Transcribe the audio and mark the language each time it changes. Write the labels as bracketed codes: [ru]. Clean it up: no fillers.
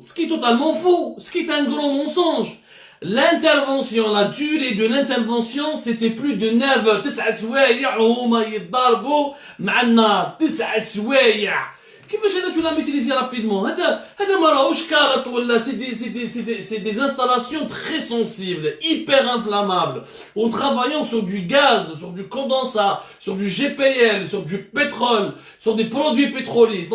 [fr] Ce qui est totalement faux, ce qui est un grand mensonge. L'intervention, la durée de l'intervention, c'était plus de 9 heures. [ar] 9 سوايع وهما يتضاربوا مع النار. 9 سوايع. كيفاش هذا [fr] tu l'as maîtrisé rapidement? [ar] هذا ما راهوش كارت ولا [fr] c'est des installations très sensibles, hyper inflammables, en travaillant sur du gaz, sur du condensat, sur du GPL, sur du pétrole, sur des produits pétroliers.